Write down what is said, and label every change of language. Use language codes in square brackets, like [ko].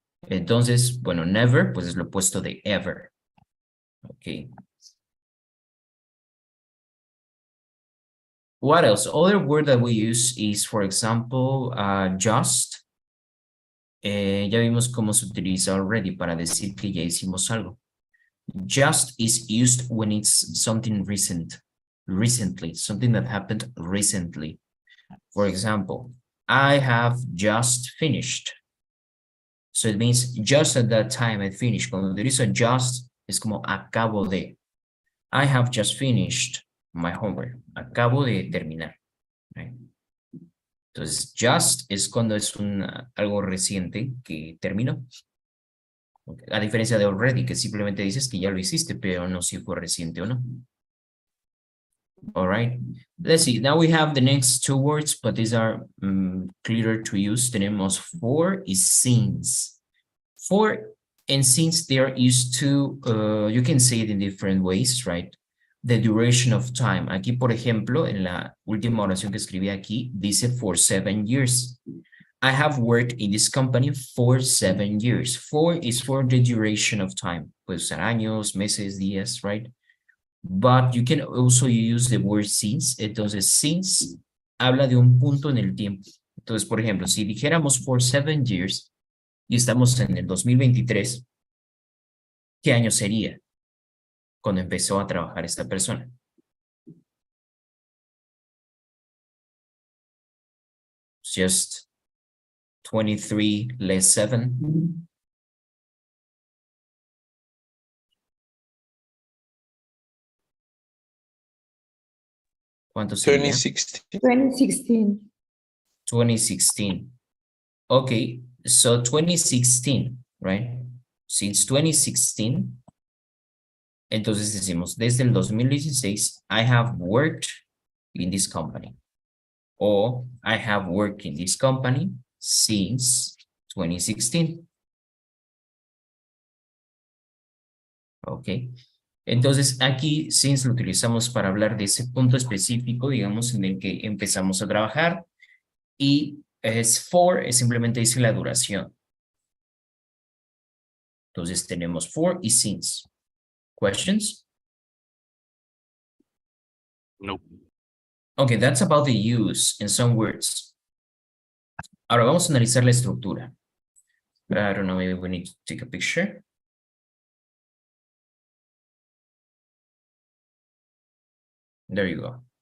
[es] Entonces, bueno, never, pues es lo opuesto de ever. Okay. [en] What else? Other word that we use is, for example, just. Ya vimos cómo se utiliza already para decir que ya hicimos algo. Just is used when it's something recently, something that happened recently. For example, I have just finished. So it means just at that time I finished. [es] Cuando utilizo just, es como acabo de. [en] I have just finished my homework. [es] Acabo de terminar. Right? Entonces, just es cuando es algo reciente que terminó. Okay. A diferencia de already, que simplemente dices que ya lo hiciste, pero no si fue reciente o no. [en] All right. Let's see. Now we have the next two words, but these are clearer to use. [es] Tenemos for y since. [en] For and since they are used to, you can say it in different ways, right? The duration of time. [es] Aquí, por ejemplo, en la última oración que escribí aquí, dice [en] for 7 years. I have worked in this company for 7 years. For is for the duration of time. [es] Puede usar años, meses, días, right? [en] But you can also use the word since. [es] Entonces, since habla de un punto en el tiempo. Entonces, por ejemplo, si dijéramos [en] for 7 years [es] y estamos en el 2023, ¿qué año sería cuando empezó a trabajar esta persona? [en] Just 23 less 7. [es] ¿Cuánto sería? 2016. 2016. [en] 2016. Okay, so 2016, right? Since 2016, [es] entonces decimos, desde el 2016, [en] I have worked in this company. Or I have worked in this company since 2016. Okay. [es] Entonces aquí since lo utilizamos para hablar de ese punto específico, digamos, en el que empezamos a trabajar. Y es for, es simplemente dice la duración. Entonces tenemos for y since. [en] Questions? [es] No. [en] Okay, that's about the use in some words. [es] Ahora vamos a analizar la estructura. [en] I don't know, maybe we need to take a picture. There you go.